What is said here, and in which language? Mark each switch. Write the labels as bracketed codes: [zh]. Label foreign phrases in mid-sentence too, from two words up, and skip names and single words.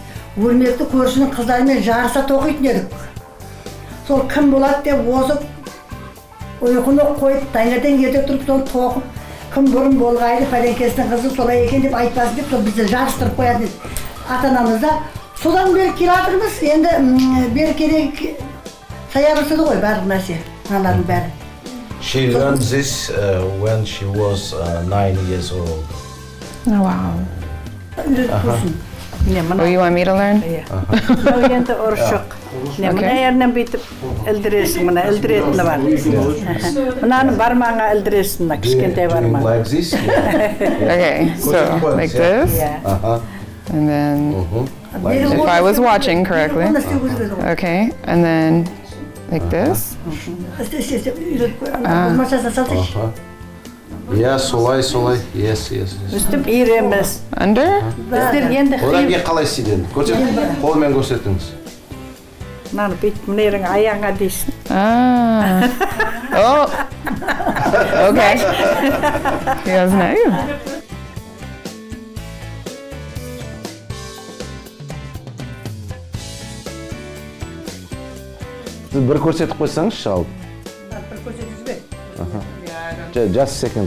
[kk] Өрмекті көршінің қыздарымен жарыса тоқитын едік. Сол кім болады деп озып, ұйқыны қойып, таңертең ерте тұрып, сол тоқып, кім бұрын болғайды, пәленкесінің қызы солай екен деп айтпасын деп, сол бізді жарыстырып қоятын еді. Ата-анамызда содан бері келатырмыз, енді бері керек саябырсыды ғой барлық нәрсе, аналардың бәрі. [en] She learned this when she was 9 years old. Oh, wow. [kk] Үйретіп көрсін. [en] Oh, you want me to learn? [kk] Бұл енді ұршық. Мына ерінен бүйтіп ілдіресің, мына ілдіретіні бар. Мынаны бармаңа ілдіресің, кішкентай бармаңа. [en] Like this? Okay, so like this. And then, if I was watching correctly. Okay, and then like this. Yeah, [kk] солай. Yes. Үстіп иіреміз. [en] Under? [kk] Біздер енді Одан кейін қалай істейді? Қолмен көрсетіңіз. Мынаны бүйтіп мына ерің аяңа дейсің. [en] Oh. Okay. You guys know. [kk] Сіз бір көрсетіп қойсаңыз шалып. Бір көрсетіңіз бе? [en] Just a second.